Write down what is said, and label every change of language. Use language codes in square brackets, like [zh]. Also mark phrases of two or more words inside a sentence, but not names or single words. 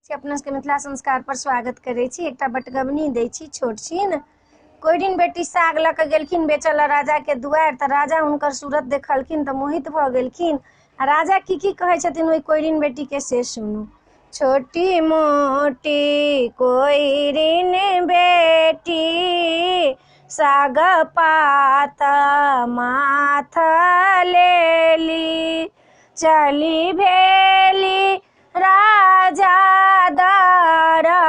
[mai] के अपना सबके मिथिला संस्कार पर स्वागत करे छी। एकटा बटगबनी दै छी छोट छीन। कोइरिन बेटी साग लऽ कऽ गेलखिन बेचल राजा के दुआर, तऽ राजा हुनकर सूरत देखलखिन तऽ मोहित भऽ गेलखिन। आ राजा की कहै छथिन ओहि कोइरिन बेटी के से सुनू। छोटी मोटी कोइरिन बेटी साग पात माथ लेली, चली भेली राजा दर